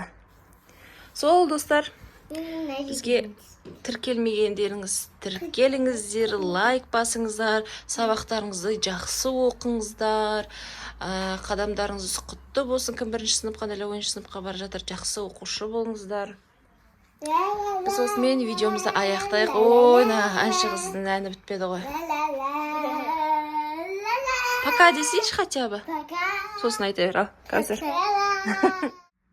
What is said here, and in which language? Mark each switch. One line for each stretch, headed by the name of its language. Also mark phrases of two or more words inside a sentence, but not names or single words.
Kazakh: Сол, достар, бізге тіркелмегендеріңіз тіркеліңіздер, лайк басыңыздар, сабақтарыңызды жақсы оқыңыздар, қадамдарыңыз құтты болсын. Кім бірінші сыныпқа, әлі 10-шы сыныпқа бара жатыр, жақсы оқушы болыңыздар. Біз осымен видеомызды аяқтайық. Ойна, әнші қыздың әні бітпеді ғой.
Russian: Пока десейші хотя бы. Пока.
Kazakh: Сосын айта бер, ал, қазір.